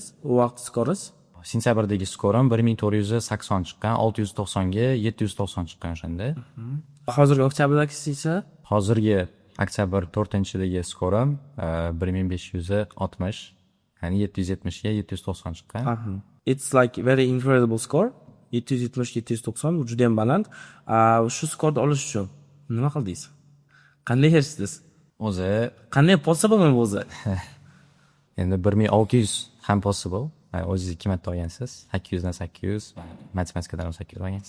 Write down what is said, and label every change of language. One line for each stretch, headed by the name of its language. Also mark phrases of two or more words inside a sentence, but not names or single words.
Uzbek: U vaqt skoringiz Sentyabrdagi skorim 1480 chiqqan, 690 ga 790 chiqqan o'shanda. Hozirgi oktyabrdagisi esa Hozirgi oktyabr 4-chidagi skorim 1560, ya'ni 770 ga 790 chiqqan.
English: It's like very incredible score.
Uzbek: 770-790 bu juda ham baland. Shu skorni olish uchun nima qildingiz? Qanday erishdingiz? O'zi Qanday possible bu o'zi? endi 1600 ham possible. O'zingiz 2 marta olgansiz, 800 dan 800, matematikadan 800 olgansiz.